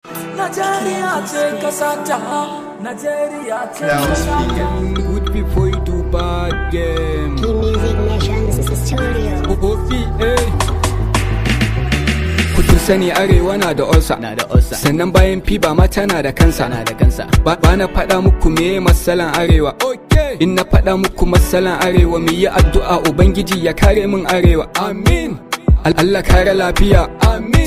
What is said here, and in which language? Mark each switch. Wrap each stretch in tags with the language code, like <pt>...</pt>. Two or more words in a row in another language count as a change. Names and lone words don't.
<ha>Najeriya ce kasa ta, Najeriya ce kasa ta.</ha> <en>Good people do bad game. Key Music Nation, this is the studio. O-, O P A.</en> <ha>Ku kun sani Arewa na da ulcer. Na da ulcer. Sannan bayan fiba ma tana da kansa. Tana da kansa. Ba, ba na faɗa muku meye matsalan Arewa. Okay. In na faɗa muku matsalan Arewa, mu yi addu'a Ubangiji ya kare min Arewa. Amin. Al-, Allah kare lafiya. Amin.</ha>